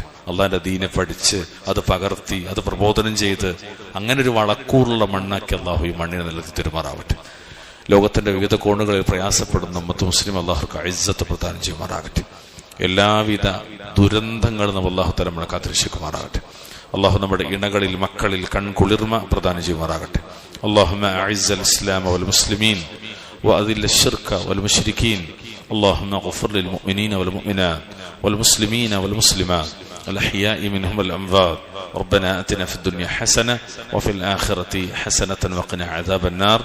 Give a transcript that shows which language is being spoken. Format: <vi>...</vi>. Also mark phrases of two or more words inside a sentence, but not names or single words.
<ml>അള്ളാഹിന്റെ ദീനെ പഠിച്ച് അത് പകർത്തി അത് പ്രബോധനം ചെയ്ത് അങ്ങനെ ഒരു വളക്കൂറുള്ള മണ്ണാക്കി അള്ളാഹു ഈ മണ്ണിനെ നൽകി തരുമാറാവട്ടെ. ലോകത്തിന്റെ വിവിധ കോണുകളിൽ പ്രയാസപ്പെടുന്ന ഉമ്മത്ത് മുസ്ലിം അള്ളാഹുക്ക് ഇസ്സത്ത് പ്രദാനം ചെയ്യുമാറാകട്ടെ. എല്ലാവിധ ദുരന്തങ്ങളും അള്ളാഹു തആല നമ്മളെ കാത്തുരക്ഷിക്കുമാറാകട്ടെ. അള്ളാഹു നമ്മുടെ ഇണകളിൽ മക്കളിൽ കൺകുളിർമ പ്രദാനം ചെയ്യുമാറാകട്ടെ.</ml> <ar>اللهم أعز الإسلام والمسلمين وأذل الشرك والمشركين. اللهم اغفر للمؤمنين والمؤمنات والمسلمين والمسلمات الأحياء منهم والأموات. ربنا آتنا في الدنيا حسنة وفي الآخرة حسنة وقنا عذاب النار.</ar>